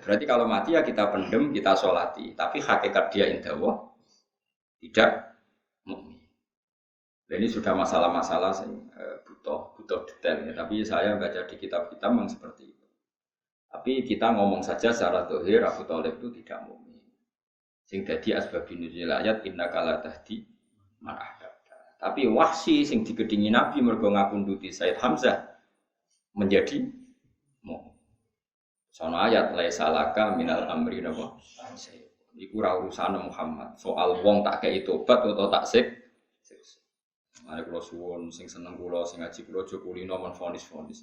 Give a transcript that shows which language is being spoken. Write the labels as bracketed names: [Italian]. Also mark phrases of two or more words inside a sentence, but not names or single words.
[Indonesian] Berarti kalau mati ya kita pendem, kita sholati. Tapi hakikat dia indah Allah tidak mukmin. Ini sudah masalah-masalah yang butuh detail. Ya. Tapi saya baca di kitab-kitab memang seperti itu. Tapi kita ngomong saja secara zahir Abu Thalib itu tidak mukmin. [Javanese] Sing dadi [Arabic] أسباب النزول [Javanese] ayat [Arabic] إنك لا تهدي من أحببت. [Javanese] Tapi Wahsy sing digedingi Nabi mergo ngapunduti Said Hamzah [Indonesian] menjadi mukmin. [Javanese] Sono ayat [Arabic] ليس لك من الأمر [Javanese] napa? Iku ora urusan Muhammad. Soal wong tak kei tobat utawa tak sik. Mari kula suwun sing seneng kula sing ngaji kula aja kulino men fonis-fonis.